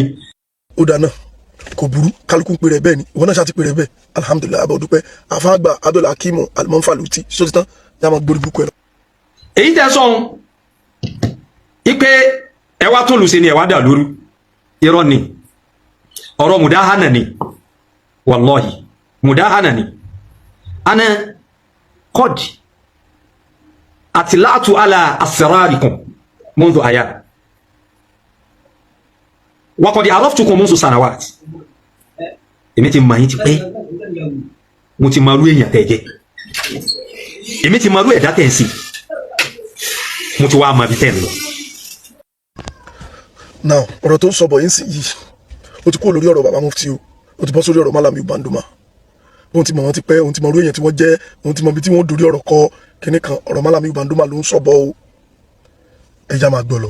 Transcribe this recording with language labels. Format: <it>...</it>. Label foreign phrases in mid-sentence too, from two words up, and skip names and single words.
<yo>ó dáná kò burú kálukú ń pè rẹ̀ bẹ́ẹ̀ ni ìwọ náà ṣáà ti pè rẹ̀ bẹ́ẹ̀ alhamdulilayi abọ́ dúpẹ́ àfa àgbà adọ́là akimu alimọ́nfàlùtì sọ́tì tán yà máa gbórí burúkú ẹ̀ lọ. èyí tẹ́ sọ ipe ẹ wá tún lù sí ni ẹ wá dà lóru irọ́ ni ọ̀rọ̀ mùdáhánà ni wallahi mùdáhánà ni</yo> <ar>أنا قد اطلعت على أسراركم منذ أيام وقد عرفتكم منذ سنوات</ar> <yo>èmi ti mọ̀ yín ti pẹ́ mo ti mọ̀ irú èèyàn tẹ́ jẹ́ èmi ti mọ̀ irú ẹ̀dá tẹ́ ń sìn mo ti wá mọ̀ bí tẹ́ ń lọ. now ọ̀rọ̀ tó ń sọ bọ̀ yín sí yìí ó ti kó lórí ọ̀rọ̀ bàbá mufti o ó ti bọ́ sórí ọ̀rọ̀ Mallam Bandoma òun ti mọ̀ wọ́n ti pẹ́ òun ti mọ̀ irú èèyàn tí wọ́n jẹ́ òun ti mọ̀ bí tí wọ́n dorí ọ̀rọ̀ kọ kíní kan ọ̀rọ̀ Mallam Bandoma ló ń sọ bọ́ o ẹja máa gbọ́ lọ.</yo>